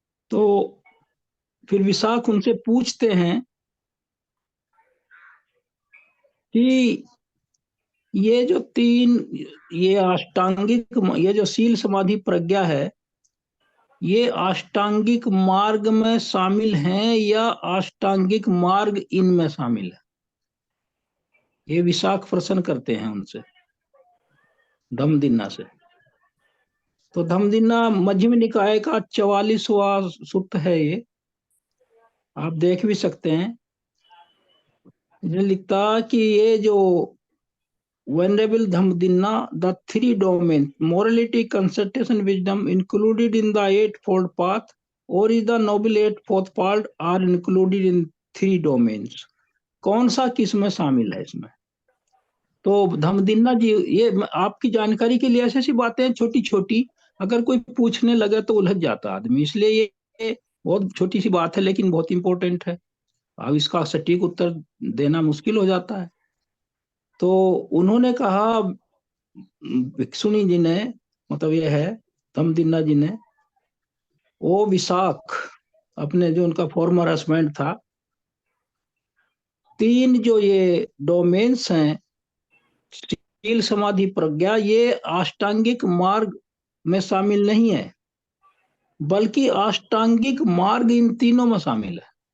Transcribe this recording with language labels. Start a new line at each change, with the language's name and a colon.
Hindi: तो फिर विशाख उनसे पूछते हैं कि ये जो तीन, ये अष्टांगिक, ये जो शील समाधि प्रज्ञा है, ये अष्टांगिक मार्ग में शामिल हैं या अष्टांगिक मार्ग इनमें शामिल है? ये विशाख प्रश्न करते हैं उनसे, धम्मदिन्ना से। तो धम्मदिन्ना मध्यम निकाय का 44वां सूत्र है ये, आप देख भी सकते हैं। इसने लिखता कि ये जो
English: Venerable Dhammadinna, the three domains, morality, concentration, wisdom, included in the eightfold path, or is the noble eightfold path, are included in three domains.
Hindi: कौन सा किस में शामिल है इसमें? तो धम्मदिन्ना जी, ये आपकी जानकारी के लिए ऐसी ऐसी बातें छोटी छोटी, अगर कोई पूछने लगे तो उलझ जाता आदमी, इसलिए ये बहुत छोटी सी बात है लेकिन बहुत इंपॉर्टेंट है। अब इसका सटीक उत्तर देना मुश्किल हो जाता है। तो उन्होंने कहा, भिक्षुणी जी ने, मतलब ये है धम्मदिन्ना जी ने, वो विशाख, अपने जो उनका
English: former husband
Hindi: था, तीन जो ये डोमेन्स हैं, शील समाधि प्रज्ञा, ये अष्टांगिक मार्ग में शामिल नहीं है, बल्कि अष्टांगिक मार्ग इन तीनों में शामिल है।